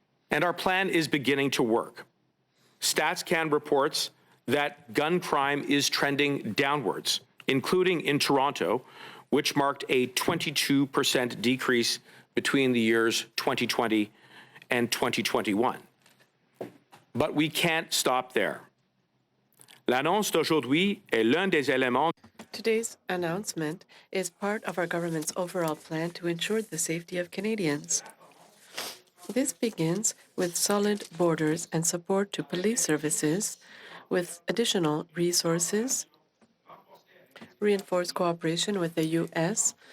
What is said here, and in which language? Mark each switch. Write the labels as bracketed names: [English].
[English] And our plan is beginning to work. StatsCan reports that gun crime is trending downwards, including in Toronto, which marked a 22% decrease between the years 2020 and 2021. But we can't stop there. [French] L'annonce d'aujourd'hui est l'un des éléments. [English] Today's announcement is part of our government's overall plan to ensure the safety of Canadians. This begins with solid borders and support to police services, with additional resources, reinforced cooperation with the U.S.